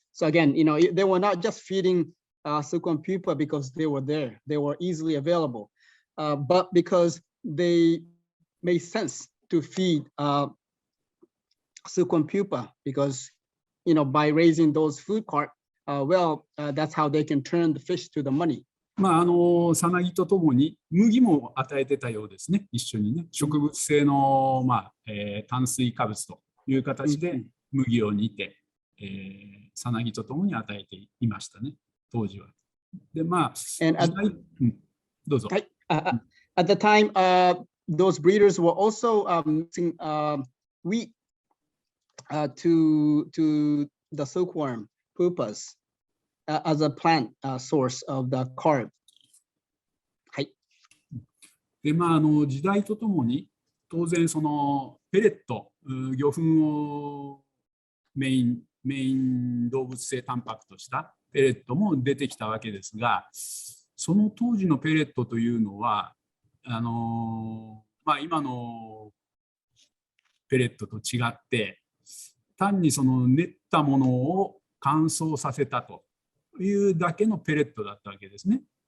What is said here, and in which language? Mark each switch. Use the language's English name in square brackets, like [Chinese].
[English] So again, they were not just feeding silkworm pupa because they were there; they were easily available, but because they made sense to feed silkworm pupa because by raising those food carp, that's how they can turn the fish to the money. [Japanese] さなぎとともに麦も与えてたようですね、一緒にね。植物性の、炭水化物という形で麦を煮て、さなぎとともに与えていましたね、当時は。で、 [English] And [Japanese] 時代、どうぞ。 [English] at the time, those breeders were also mixing wheat to the silkworm pupas as a plant source of the carb. [Japanese] で、時代とともに、当然、そのペレット、魚粉をメイン動物性タンパクとしたペレットも出てきたわけですが、その当時のペレットというのは、今のペレットと違って、単にその練ったものを乾燥させたというだけのペレットだったわけですね。